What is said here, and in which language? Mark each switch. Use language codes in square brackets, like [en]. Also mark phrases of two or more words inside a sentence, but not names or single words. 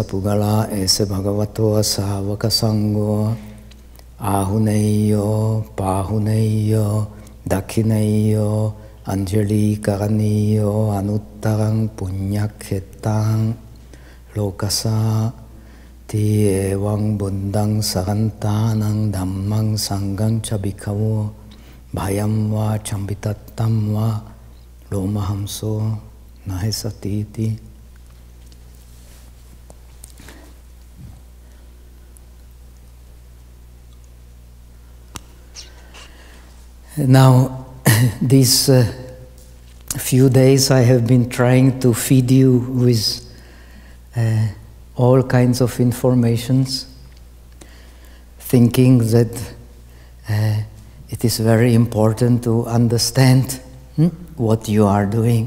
[pi] pugala ese bhagavato savaka sangho ahuneyo pahuneyo dakhineyo anjali karaniyo anuttarang punyakhetang lokasa ti evang buddhang sarantanang dhammang sanghang cha bhikkhavo bhayam va chambitattam va lomahamso Nahesatiti. [en] Now, these few days I have been trying to feed you with all kinds of informations, thinking that it is very important to understand what you are doing.